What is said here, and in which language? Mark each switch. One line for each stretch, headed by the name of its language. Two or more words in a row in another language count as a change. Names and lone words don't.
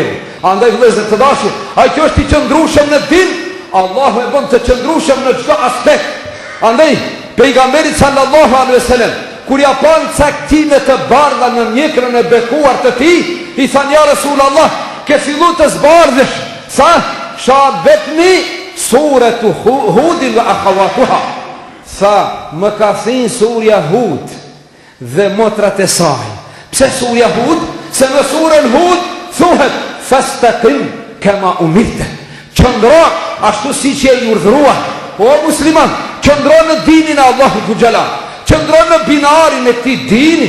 Albanian: Andaj vëllezër të dashur, ai që është i qëndrueshëm në din, Allahu e bën të qëndrueshëm në çdo aspekt. Andaj pejgamberi
Arabic: صلى الله عليه وسلم
Albanian: kur ja pan caktime të bardha në mjekrën e bekuar të tij, i thanë
Arabic: يا رسول الله,
Albanian: ke fillu të zbardhësh.
Arabic: شيبتني سورة هود وأخواتها.
Albanian: Tha, më ka thinë surja Hud dhe motrat e saj. Pse surja Hud? Se në surën Hud thuhet
Arabic: فاستقم كما أمرت.
Albanian: Qëndro ashtu si që e urdhrua. O musliman, qëndro në dinin e Allahu Gjala, qëndro në binarin e këtij dini.